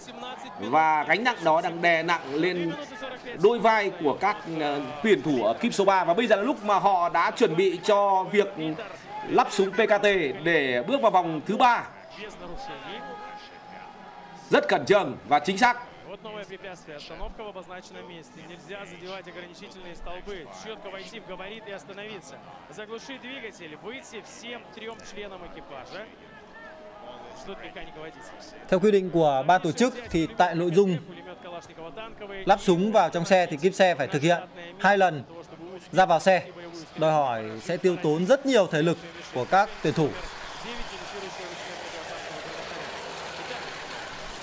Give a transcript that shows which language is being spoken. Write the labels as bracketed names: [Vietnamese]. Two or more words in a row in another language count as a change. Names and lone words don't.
[Vietnamese] Và gánh nặng đó đang đè nặng lên đôi vai của các tuyển thủ ở kíp số 3. Và bây giờ là lúc mà họ đã chuẩn bị cho việc lắp súng PKT để bước vào vòng thứ 3. Rất khẩn trương và chính xác. [Russian] Вот новое препятствие. Остановка в обозначенном месте. Нельзя задевать ограничительные столбы. Четко войти в габарит и остановиться. Заглушить двигатель, выйти всем 3 членам экипажа. Ждут механика водителя. [Vietnamese] Theo quy định của ban tổ chức thì tại nội dung lắp súng vào trong xe thì kíp xe phải thực hiện 2 lần ra vào xe. Đòi hỏi sẽ tiêu tốn rất nhiều thể lực của các tuyển thủ.